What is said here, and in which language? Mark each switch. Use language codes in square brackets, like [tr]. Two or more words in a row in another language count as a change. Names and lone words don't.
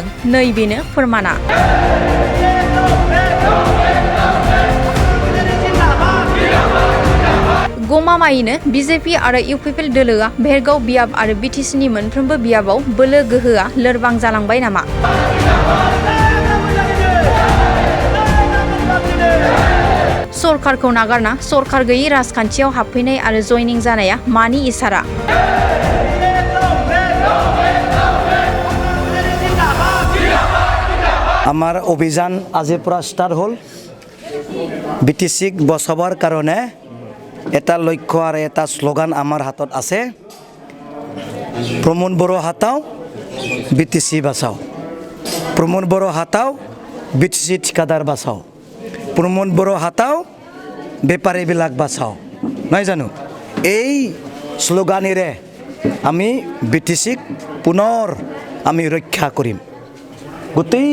[brx] नैबेनो फोरमाना। गमामायैनो BJP आरो UPPL दोलोआ भेरगाव बियाब आरो BTCनि मोनफ्रोमबो बियाबाव बोलो गोहोआ लोरबां जालांबाय नामा? सरकारखौ नागारना सरकार गैयै राजखान्थियाव हाबफैनाय आरो जयनिं जानाया मानि इसारा? [as] আমাৰ অভিযান আজিৰ পৰা ষ্টাৰ্ট হ'ল BTC বচাবৰ কাৰণে এটা লক্ষ্য আৰু এটা স্লোগান আমাৰ হাতত আছে [hi] प्रमोद बड़ो हटाओ BTC बचाओ प्रमोद बड़ो हटाओ BTC ठिकादार बचाओ [as] প্ৰমোদ বড়ো হাটাও বেপাৰীবিলাক বাঁচাও নাই জানো এই স্লোগানেৰে আমি BTC পুনৰ আমি ৰক্ষা কৰিম গোটেই